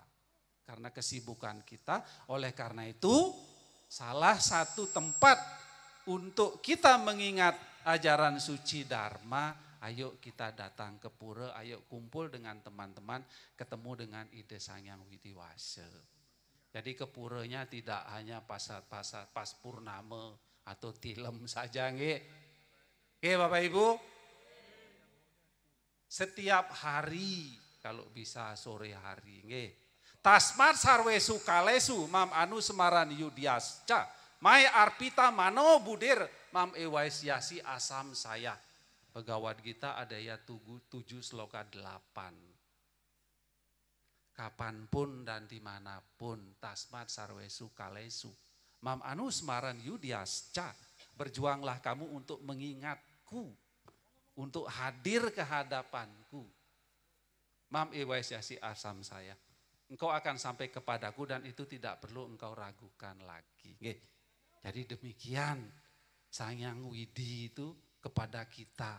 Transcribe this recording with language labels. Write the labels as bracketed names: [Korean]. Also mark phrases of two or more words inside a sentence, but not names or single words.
[Indonesian] Karena kesibukan kita, oleh karena itu salah satu tempat untuk kita mengingat ajaran suci Dharma, ayo kita datang ke pura, ayo kumpul dengan teman-teman, ketemu dengan Ide Sangyang Widiwasa. Jadi ke puranya tidak hanya pas purnama atau tilem saja. Bapak Ibu, setiap hari kalau bisa sore hari. [Sanskrit] Tasmat sarwesu kalesu mam anu semaran yudiasca mai arpita mano budir mam ewaisyasi asam saya. [Indonesian] Bhagavad Gita ayat 7 sloka 8. Kapanpun dan dimanapun [Sanskrit] tasmat sarwesu kalesu mam anu semaran yudiasca, [Indonesian] berjuanglah kamu untuk mengingatku, untuk hadir ke hadapanku. [Sanskrit] Mam ewaisyasi asam saya. [Indonesian] Engkau akan sampai kepadaku dan itu tidak perlu engkau ragukan lagi. Jadi demikian Sangyang Widi itu kepada kita.